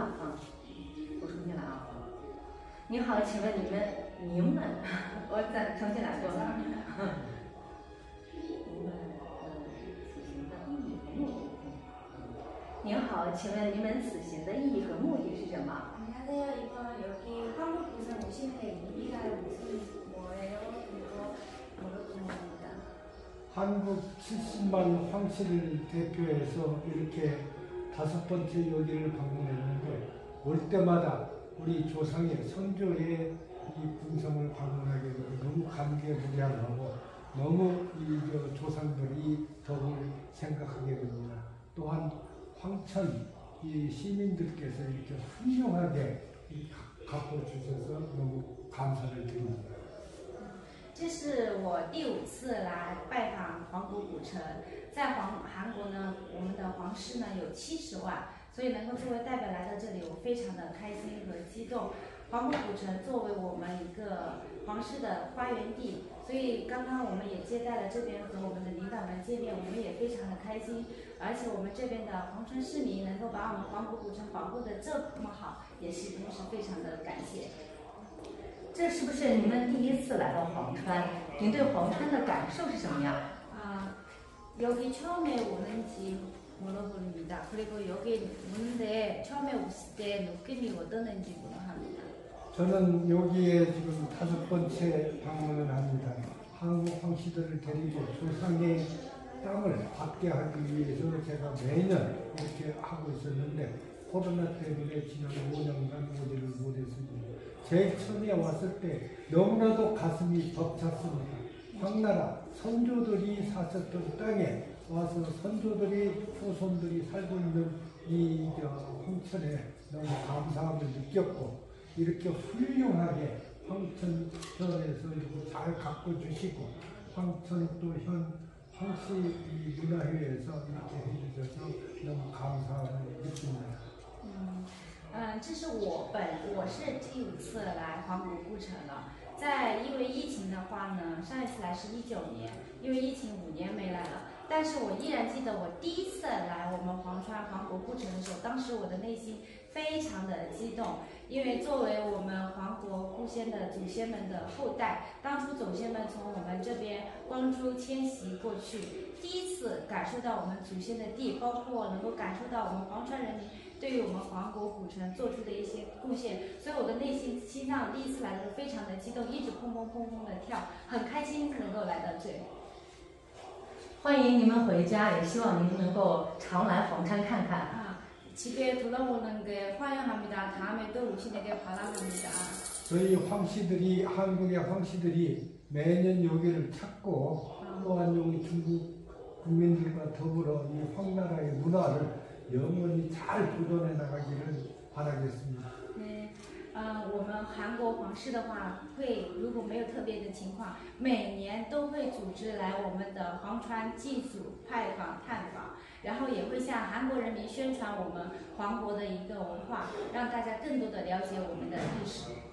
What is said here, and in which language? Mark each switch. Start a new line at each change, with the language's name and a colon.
Chinese: 啊，我重新来啊。您好，请问您们，我再重新来过。您们此行的意义和目的？您好，请问您们此行的意义和目的是什么？
Korean: 안녕하세요. 이거 여기 한국부산 오시는 의미가 무슨 뭐예요? 그리고 물어보는 한국 70만 황씨를 대표해서 이렇게 5번째 여기를 방문했는데 올 때마다 우리 조상의 선조의 이 궁성을 방문하게 되고 너무 감개무량하고 너무 이 조상들이 덕을 생각하게 됩니다. 또한 황천 이 시민들께서 이렇게 훌륭하게 갖고 주셔서 너무 감사를 드립니다.
Chinese: 这是我第5次来拜访黄国古城，在韩国呢，我们的皇室呢有70万，所以能够作为代表来到这里，我非常的开心和激动。黄国古城作为我们一个皇室的发源地，所以刚刚我们也接待了这边和我们的领导人见面，我们也非常的开心。而且我们这边的黄川市民能够把我们黄国古城保护的这么好，也是同时非常的感谢。这是不是您们第1次来到黄川？您对黄川的感受是什么样？
Korean: 여기 처음에 오는지 물어봅니다. 그리고 여기 오는데 처음에 오실 때 느낌이 어떠는지 물어봅니다. 저는 여기에 지금 5번째 방문을 합니다. 한국 황씨들을 데리고 조상의 땅을 받게 하기 위해서 제가 매년 이렇게 하고 있었는데 코로나 때문에 지난 5년간 오지를 못했습니다. 제일 처음에 왔을 때 너무나도 가슴이 벅찼습니다. 황나라 선조들이 사셨던 땅에 와서 선조들이 후손들이 살고 있는 이 황천에 너무 감사함을 느꼈고 이렇게 훌륭하게 황천현에서 이렇게 잘 가꿔 주시고 황천 또 황씨 문화회에서 이렇게 해주셔서 너무 감사함을 느낍니다.
Chinese: 这是我是第5次来黄国古城了。因为疫情的话呢，上一次来是19年，因为疫情5年没来了。但是我依然记得我第1次来我们黄川黄国古城的时候，当时我的内心非常的激动，因为作为我们黄国故先的祖先们的后代，当初祖先们从我们这边光州迁徙过去，第1次感受到我们祖先的地，包括能够感受到我们黄川人民 对于我们黄国古城做出的一些贡献，所以我的内心心脏第1次来的时候非常的激动，一直砰砰砰砰的跳，很开心能够来到这里。欢迎你们回家，也希望您能够常来黄山看看。
Korean: 집에 돌아오는 게 환영합니다. 다음에 또 오시는 게 바람합니다. 저희 황씨들이 한국의 황씨들이 매년 여기를 찾고 또한 여기 중국 국민들과 더불어 이 황나라의 문화를 영원히 잘 보존해 나가기를 바라겠습니다.
Chinese: 我们韩国皇室的话会，如果没有特别的情况，每年都会组织来我们的黄川祭祖拜访探访，然后也会向韩国人民宣传我们黄国的一个文化，让大家更多的了解我们的历史。